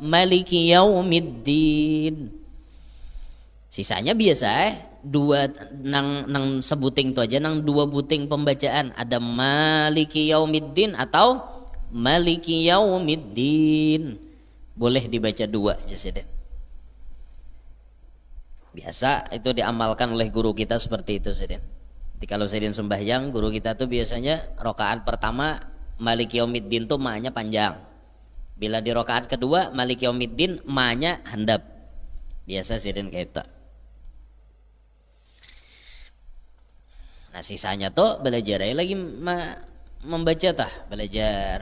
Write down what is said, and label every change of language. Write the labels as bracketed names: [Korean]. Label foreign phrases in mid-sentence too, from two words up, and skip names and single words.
[Arabic] Maliki Yaumiddin. [Banjar] Sisanya biasa dua nang sebuting tuh aja, nang 2 buting pembacaan. Ada [Arabic] Maliki Yaumiddin [Banjar] atau [Arabic] Maliki Yaumiddin. [Banjar] Boleh dibaca 2 aja saja. Biasa itu diamalkan oleh guru kita seperti itu saja. Jadi kalau sidin sembahyang, guru kita tuh biasanya rakaat pertama [Arabic] Maliki Yaumiddin [Banjar] tuh ma-nya panjang. Bila di rakaat kedua [Arabic] Maliki Yaumiddin [Banjar] ma-nya handap. Biasa sidin kayak itu. Nah, sisanya tuh belajar lagi membaca tah, belajar.